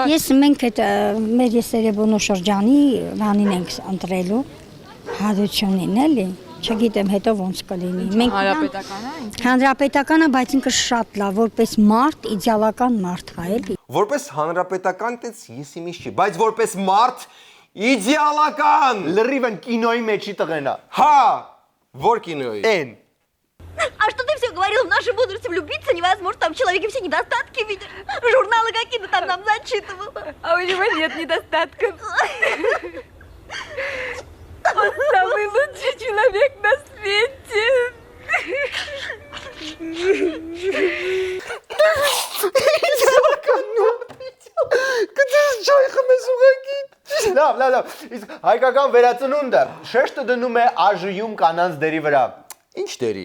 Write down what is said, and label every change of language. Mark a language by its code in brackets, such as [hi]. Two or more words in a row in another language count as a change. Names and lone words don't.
[hy] Ես մենք այդ մեր Սերեբոնո շրջանի բանին ենք ընտրելու հարությունին էլի, չգիտեմ հետո ոնց կլինի։ Մենք Հանրապետականը ինձ Հանրապետականը, բայց ինքը շատ լավ, որպես մարդ, իդեալական մարդ է էլի։ որպես հանրապետական տես ես իմիջ չի, բայց որպես մարդ իդեալական։ Լրիվ են կինոյի մեջի տղենա։ Հա, որ киноյի։ Են։ [ru] А что ты все говорил в нашем возрасте влюбиться невозможно, там человеке все недостатки видишь. Журналы какие-то там нам зачитывал. А у него нет недостатков. Он самый лучший человек на свете. [hy] Լավ։ Իսկ հայկական վերածնունդը շեշտը դնում է ԱԺ-ում կանանց դերի վրա։ Ինչ դերի։